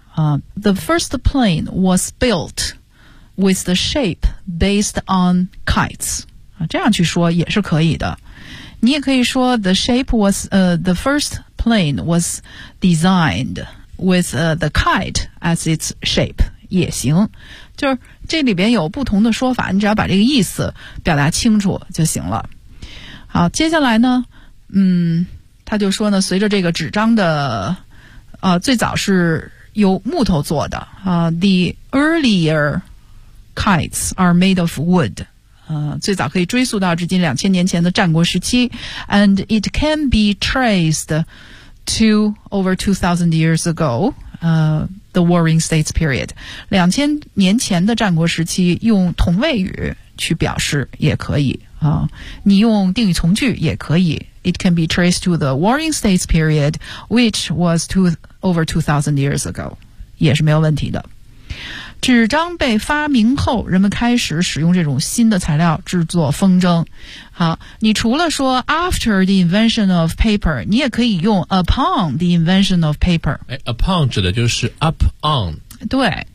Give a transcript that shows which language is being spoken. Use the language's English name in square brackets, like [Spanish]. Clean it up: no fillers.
[English] The first plane was built with the shape based on kites. [Chinese] 这样去说也是可以的。你也可以说 [English] the shape was, the first plane was designed with, the kite as its shape. [Chinese] 也行。就是这里边有不同的说法，你只要把这个意思表达清楚就行了。好，接下来呢，他就说呢，随着这个纸张的最早是由木头做的， [English] the earlier kites are made of wood， [Chinese] 最早可以追溯到至今2000年前的战国时期 ， [English] and it can be traced to over 2000 years ago， the Warring States period， [Chinese] 2000年前的战国时期，用同位语去表示也可以，你用定语从句也可以。 [English] It can be traced to the Warring States period, which was over 2,000 years ago. [Chinese] 也是没有问题的。纸张被发明后，人们开始使用这种新的材料制作风筝。好，你除了说 [English] after the invention of paper, [Chinese] 你也可以用 [English] upon the invention of paper. [Chinese] Upon 指的就是 up on。对。